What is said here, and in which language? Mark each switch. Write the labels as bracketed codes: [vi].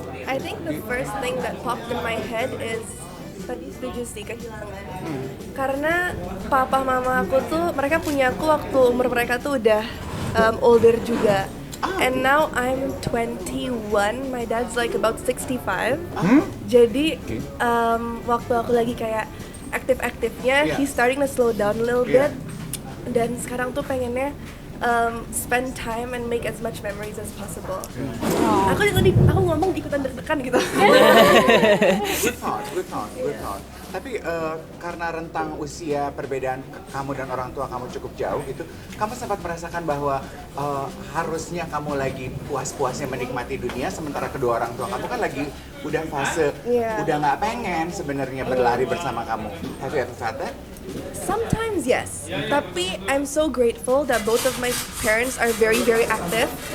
[en] I think the first thing that popped in my head is [id] tadi setuju sih, kehilangan. Karena papa mama aku tuh, mereka punya aku waktu umur mereka tuh udah older juga. [en] And now I'm 21, my dad's like about 65. [id] Jadi waktu aku lagi kayak aktif-aktifnya, [en] he's starting to slow down a little bit. [id] Dan sekarang tuh pengennya [en] spend time and make as much memories as possible. [id] Aku ngomong ikutan deg-degan gitu. [en] Good thought. [id] Tapi karena rentang usia perbedaan kamu dan orang tua kamu cukup jauh gitu, kamu sempat merasakan bahwa harusnya kamu lagi puas-puasnya menikmati dunia, sementara kedua orang tua kamu kan lagi udah fase udah nggak pengen sebenarnya berlari bersama kamu. [en] Have you ever felt that? Sometimes yes, [id] tapi [en] I'm so grateful that both of my parents are very active.